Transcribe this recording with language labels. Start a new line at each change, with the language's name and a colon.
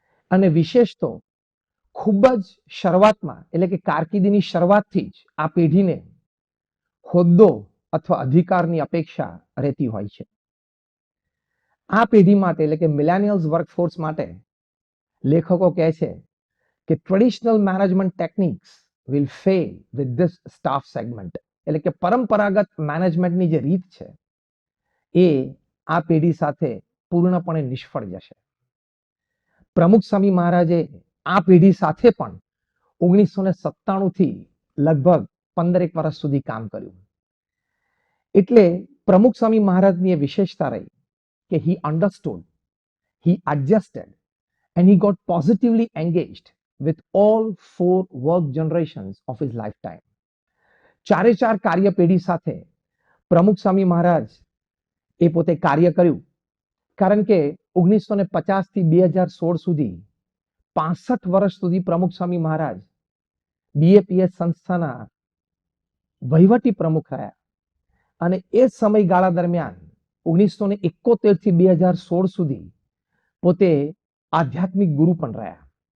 Gujarati: અને વિશેષ તો ખૂબ જ શરૂઆતમાં એટલે કે કારકિર્દીની શરૂઆતથી જ આ પેઢીને હોદ્દો અથવા અધિકારની અપેક્ષા રહેતી હોય છે. આ પેઢી માટે એટલે કે મિલેનિયલ્સ વર્કફોર્સ માટે લેખકો કહે છે કે traditional management techniques
English: will fail with this staff segment.
Gujarati: એટલે કે પરંપરાગત મેનેજમેન્ટની જે રીત છે એ આ પેઢી સાથે પૂર્ણપણે નિષ્ફળ જશે. પ્રમુખ સ્વામી મહારાજે આ પેઢી સાથે પણ 1997 થી લગભગ 15 વર્ષ સુધી કામ કર્યું. એટલે પ્રમુખ સ્વામી મહારાજની એ વિશેષતા રહી કે
English: he understood, he adjusted and he got positively engaged with all 4 work generations of his lifetime.
Gujarati: ચારે ચાર કાર્ય પેઢી સાથે પ્રમુખ સ્વામી મહારાજ એ પોતે કાર્ય કર્યું. કારણ કે 1950 થી 2016 સુધી 65 વર્ષ સુધી પ્રમુખ સ્વામી મહારાજ BAPS સંસ્થાના વહીવટી પ્રમુખ રહ્યા અને એ સમયગાળા દરમિયાન 1971 થી 2016 સુધી પોતે આધ્યાત્મિક ગુરુ પણ રહ્યા.